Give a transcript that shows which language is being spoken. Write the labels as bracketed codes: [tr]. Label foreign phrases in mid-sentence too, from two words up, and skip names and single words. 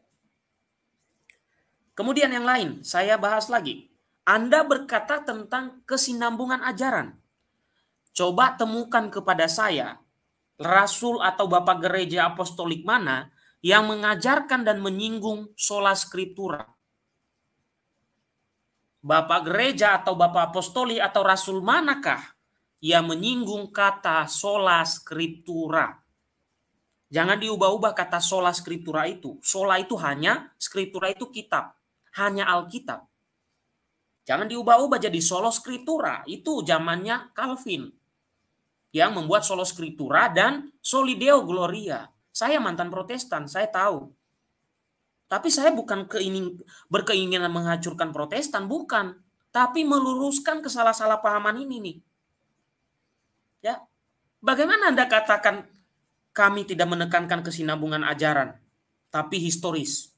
[id] Kemudian yang lain, saya bahas lagi. Anda berkata tentang kesinambungan ajaran. Coba temukan kepada saya, rasul atau bapak gereja apostolik mana yang mengajarkan dan menyinggung [la] sola scriptura. [id] Bapak gereja atau bapak apostoli atau rasul manakah yang menyinggung kata [la] sola scriptura? [id] Jangan diubah-ubah kata [la] sola scriptura [id] itu. Sola itu hanya, scriptura itu kitab. Hanya Alkitab. Jangan diubah-ubah jadi [la] sola scriptura. [id] Itu zamannya Calvin. Yang membuat [la] sola scriptura [id] dan [la] soli deo gloria. [id] Saya mantan Protestan, saya tahu. Tapi saya bukan berkeinginan menghancurkan Protestan, bukan. Tapi meluruskan kesalah-salahpahaman ini nih. Ya. Bagaimana Anda katakan kami tidak menekankan kesinambungan ajaran, tapi historis.